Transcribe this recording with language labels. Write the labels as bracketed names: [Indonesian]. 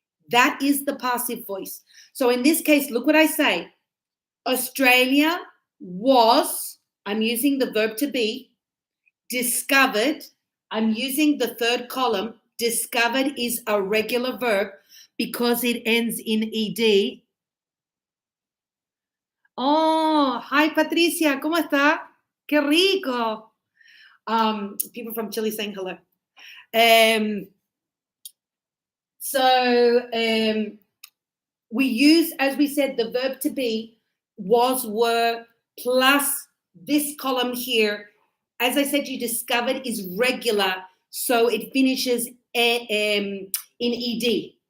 [English] That is the passive voice. So in this case, look what I say. Australia was, I'm using the verb to be, discovered, I'm using the third column. Discovered is a regular verb because it ends in ed. Oh, hi Patricia, [Spanish] ¿cómo está? Qué rico. [English] People from Chile saying hello. So we use, as we said, the verb to be, was, were, plus this column here. As I said, you discovered is regular, so it finishes in ed.